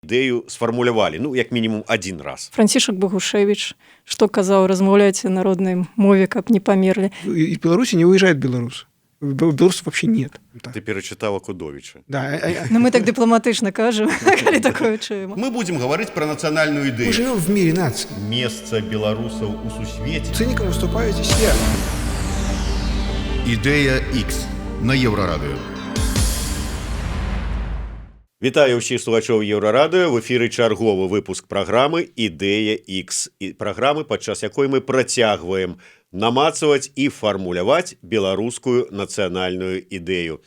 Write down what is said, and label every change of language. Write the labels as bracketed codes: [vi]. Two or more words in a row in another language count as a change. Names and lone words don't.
[be] ідэю сфармулявалі, ну, як мінімум один раз. Францішак Богушевич, што казаў, размаўляйце на роднай мове, каб не памерлі. [ru] Из Беларуси не уезжают белорусы. Белорусов вообще нет. [be] Ты перачытаў Акудовіча. [ru] Да. [be] Ну, мы так дыпламатычна кажам, калі такое чуем. [ru] Мы будем говорить про национальную Мы идею. живем в мире наций. Место белорусов у сусвете. Циником выступаю здесь я. Идея X на Еврорадио. [be] Вітаю ўсіх слухачоў Еўрарадыё. В эфіры чарговы выпуск праграмы «Ідэя X». І праграмы, падчас якой мы працягваем намацаваць і фармуляваць беларускую нацыянальную ідэю.